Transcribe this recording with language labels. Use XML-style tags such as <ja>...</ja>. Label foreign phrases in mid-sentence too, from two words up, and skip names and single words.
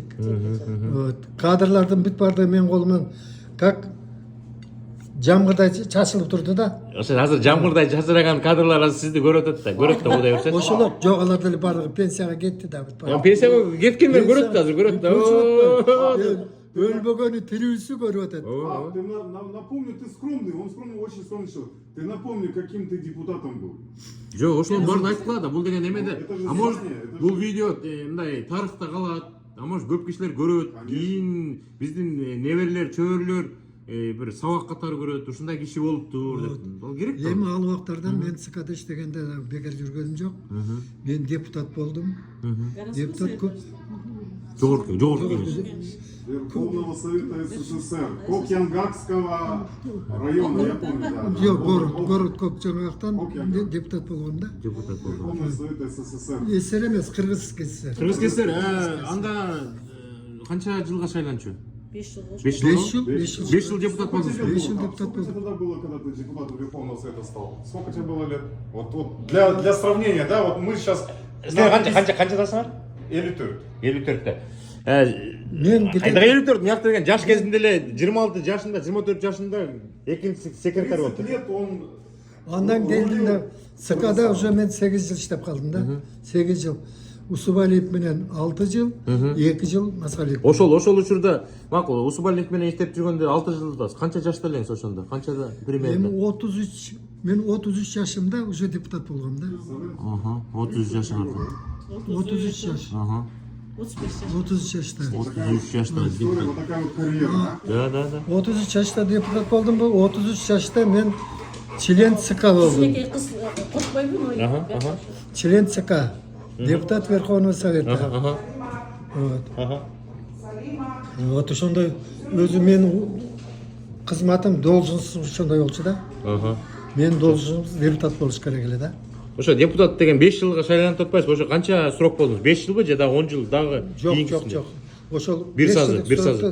<ky>Вот кадрлардын бүт баардыгы менин колуман как жамгырдай чачылып турду да. Ошо азыр жамгырдай чачыраган кадрлар азыр сизди көрүп атат да, кудай берсе. Ошолор жок, алар деле баардыгы пенсияга кетти да. Пенсияга кеткендер көрөт да, азыр көрөт да. Өлбөгөнү тирүүсү көрүп атат.</ky> <ru>Ты напомни, ты скромный, он скромный, очень скромный человек. Ты напомни, каким ты депутатом был.</ru> <ky>Жок, ошонун баарын айтылат да, бул деген эмеде.</ky> <ru>Это же А может, знание, это же-</ru> <ky>бул видео мындай тарыхта калат.</ky> <ru>А может,</ru> <ky>көп кишилер көрөт. Кийин биздин неберелер, чөбөрөлөр бир сабак катары көрөт. Ушундай киши болуптур деп. Ал керек да. Эми ал убактардан мен ЦКда иштегенде бекер жүргөнүм жок. Мен депутат болдум. Депутат көп. Жогорку кеңеш.</ky> <ru>Верховного Совета СССР, Кокьянгакского района, я помню, да.</ru> <ky>Жок, город Көкжөңөктөн депутат болгом да. Депутат болду.</ky> <ru>Верховный Совет СССР.</ru> <ky>СССР эмес, Кыргыз СССР. Кыргыз кесер, анда канча жылга шайланчу? 5 жыл. 5 5 жыл. жыл. 5 жыл депутат болдуңуз. Беш жыл депутат</ky> <ru>Сколько</ru> <ky>болдум.</ky> <ru>тебе тогда было, когда ты депутатом Верховного Совета стал? Сколько тебе было лет? Вот для сравнения, да, вот мы сейчас...</ru> <ky>Канчадасыңар? 54. 54-те. Мен Айдага 54 мыякта деген жаш кезинде эле 26 жашында, 24 жашында экинчи секретарь 30 болду.</ky> <ru>лет он...</ru> <ky>андан келдим да ЦКда уже мен 8 жыл иштеп калдым да. 8 жыл. Усубалиев менен 6 жыл, 2 жыл Масалиев. Ошол учурда макул Усубалиев менен иштеп жүргөндө 6 жылда канча жашта элеңиз ошондо? Канчада Эми</ky> <ru>примерно?</ru> <ky>33, мен 33 жашымда уже депутат болгом да. 33 жашыңарда. 33 жаш. 35 жыл. 33 жашта. 33 жашта</ky> <ru>История,</ru> <ky>депутат.</ky> <ru>вот такая вот карьера. Да.</ru> <ky>33 жашта депутат болдум. 33 жашта мен член ЦК болдум. Сиздеки кыз коркпойбу ой.</ky> <ru>Член ЦК. Депутат Верховного Совета. Вот.</ru> <ky>Вот ошондой өзү менин кызматым должностум ошондой болчу да. Мен должностум депутат болуш керек эле да. Ошо депутат деген 5 жылга шайланып атпайсызбы? Ошо канча срок болдуңуз? 5 жылбы же дагы 10 жыл дагы? Жок. Ошол Бир сазы.</ky>